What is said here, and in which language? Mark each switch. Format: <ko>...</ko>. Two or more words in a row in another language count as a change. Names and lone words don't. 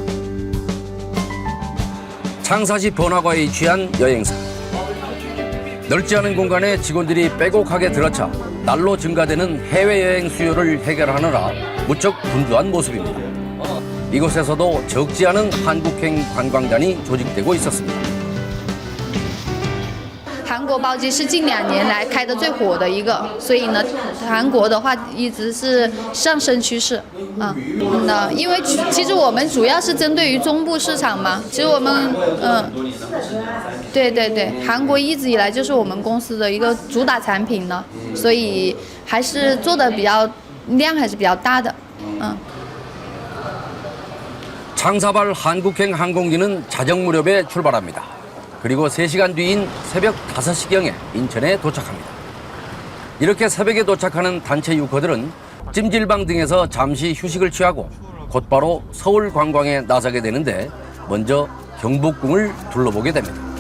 <ko>창사시 번화가에 위치한 여행사. 넓지 않은 공간에 직원들이 빼곡하게 들어차 날로 증가되는 해외여행 수요를 해결하느라 무척 분주한 모습입니다. 이곳에서도 적지 않은 한국행 관광단이 조직되고 있었습니다.</ko> <zh>韩国包机是近2年来开的最火的一个，所以呢，韩国的话一直是上升趋势啊。因为其实我们主要是针对于中部市场嘛，其实我们对，韩国一直以来就是我们公司的一个主打产品呢，所以还是做的量还是比较大的，</zh> <ko>창사발 한국행 항공기는 자정 무렵에 출발합니다. 그리고 3시간 뒤인 새벽 5시경에 인천에 도착합니다. 이렇게 새벽에 도착하는 단체 유커들은 찜질방 등에서 잠시 휴식을 취하고 곧바로 서울 관광에 나서게 되는데 먼저 경복궁을 둘러보게 됩니다.</ko>